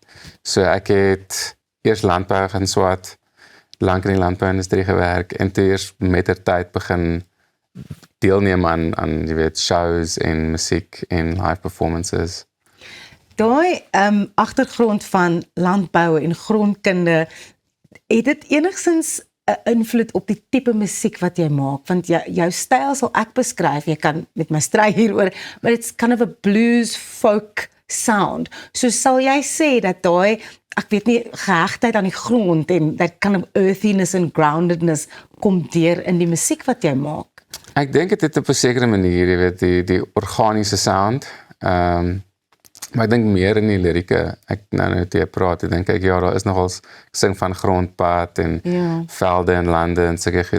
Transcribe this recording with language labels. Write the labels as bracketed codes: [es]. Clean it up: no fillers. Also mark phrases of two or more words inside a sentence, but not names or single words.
[af] So ek het eers landbou gaan swat, lank in die landbouindustrie gewerk en toe eers met der tyd begin deelneem aan jy weet shows en musiek en [en] live performances. [af] Daai agtergrond van landbou en grondkunde, het dit enigstens 'n invloed op die tipe musiek wat jy maak? Want jou styl sal ek beskryf, jy kan met my stry hieroor, [en] but it's kind of a blues folk sound. [af] So sal jy sê dat daai, ek weet nie, gehegtheid aan die grond en [en] that kind of earthiness and groundedness [af] kom deur in die musiek wat jy maak? Ek dink dit op 'n sekere manier, jy weet, die organiese sound. Maar ek dink meer in die lirieke. Ek nou te praat, ek dink ja, daar is nogals sing van grondpad en velde en lande en sulke goed.